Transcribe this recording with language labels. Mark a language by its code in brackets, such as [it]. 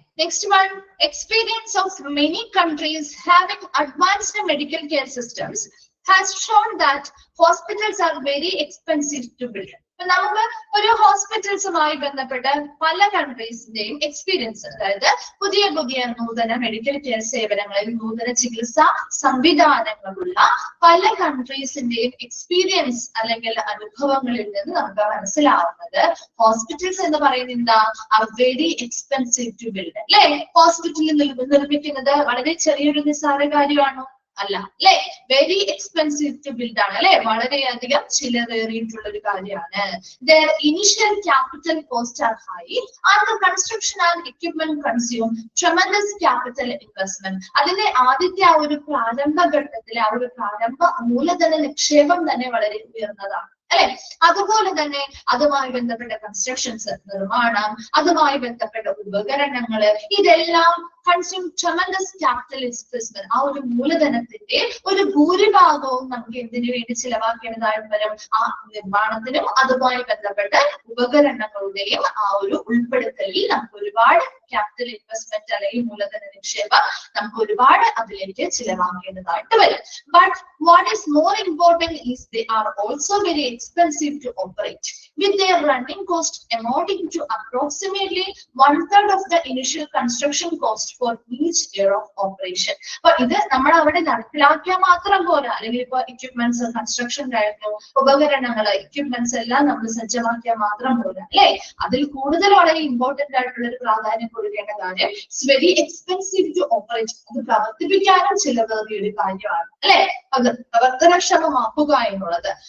[en] Next one, experience of many countries having advanced medical care systems has shown that hospitals are very expensive to build. [ml] നമുക്ക് ഒരു ഹോസ്പിറ്റൽസുമായി ബന്ധപ്പെട്ട് പല കൺട്രീസിന്റെയും experience, അതായത് പുതിയ പുതിയ നൂതന മെഡിക്കൽ കെയർ സേവനങ്ങളിൽ നൂതന ചികിത്സാ സംവിധാനങ്ങളുള്ള പല കൺട്രീസിന്റെയും എക്സ്പീരിയൻസ് അല്ലെങ്കിൽ അനുഭവങ്ങളിൽ നിന്ന് നമുക്ക് മനസ്സിലാവുന്നത് ഹോസ്പിറ്റൽസ് എന്ന് പറയുന്നത് എന്താ, [en] very expensive to build [ml] അല്ലെ. ഹോസ്പിറ്റലിൽ നിർമ്മിക്കുന്നത് വളരെ ചെറിയൊരു നിസ്സാര കാര്യമാണോ? അല്ല അല്ലെ. [en] very expensive to build [ml] ആണ് അല്ലെ, വളരെയധികം ചിലവേറിയിട്ടുള്ള ഒരു കാര്യമാണ്. [en] Their initial capital costs are high and the construction and equipment consume tremendous capital investment. [ml] അതിന്റെ ആദ്യത്തെ ആ ഒരു പ്രാരംഭ ഘട്ടത്തിലെ ആ ഒരു പ്രാരംഭ മൂലധന നിക്ഷേപം തന്നെ വളരെ ഉയർന്നതാണ് അല്ലെ. അതുപോലെ തന്നെ അതുമായി ബന്ധപ്പെട്ട കൺസ്ട്രക്ഷൻസ്, നിർമ്മാണം, അതുമായി ബന്ധപ്പെട്ട ഉപകരണങ്ങള്, ഇതെല്ലാം [en] Consume tremendous capital investment. [ml] ആ ഒരു മൂലധനത്തിന്റെ ഒരു ഭൂരിഭാഗവും നമുക്ക് എന്തിനു വേണ്ടി ചിലവാക്കേണ്ടതായിട്ട് വരും? ആ നിർമ്മാണത്തിനും അതുമായി ബന്ധപ്പെട്ട ഉപകരണങ്ങളുടെയും ആ ഒരു ഉൾപ്പെടുത്തലിൽ നമുക്ക് ഒരുപാട് ക്യാപിറ്റൽ ഇൻവെസ്റ്റ്മെന്റ് അല്ലെങ്കിൽ മൂലധന നിക്ഷേപം നമുക്ക് ഒരുപാട് അതിലേക്ക് ചിലവാക്കേണ്ടതായിട്ട് വരും. [en] But what is more important is they are also very expensive to operate, with their running cost amounting to approximately 1/3 of the initial construction cost for each year of operation. [ml] അപ്പൊ ഇത് നമ്മൾ അവിടെ നടപ്പിലാക്കിയാൽ മാത്രം പോരാ, അല്ലെങ്കിൽ ഇപ്പൊ എക്യുപ്മെന്റ്സ്, കൺസ്ട്രക്ഷൻ ആയിരുന്നു, ഉപകരണങ്ങള്, എക്യുപ്മെന്റ്സ് എല്ലാം നമ്മൾ സജ്ജമാക്കിയാൽ മാത്രം പോരാ അല്ലെ. അതിൽ കൂടുതൽ വളരെ ഇമ്പോർട്ടന്റ് ആയിട്ടുള്ള ഒരു പ്രാധാന്യം കൊടുക്കേണ്ട കാര്യം [en] It's very expensive to operate. [ml] അത് പ്രവർത്തിപ്പിക്കാനും ചിലവേറിയ ഒരു കാര്യമാണ് അല്ലെ. അത് പ്രവർത്തനക്ഷമമാക്കുക എന്നുള്ളത്.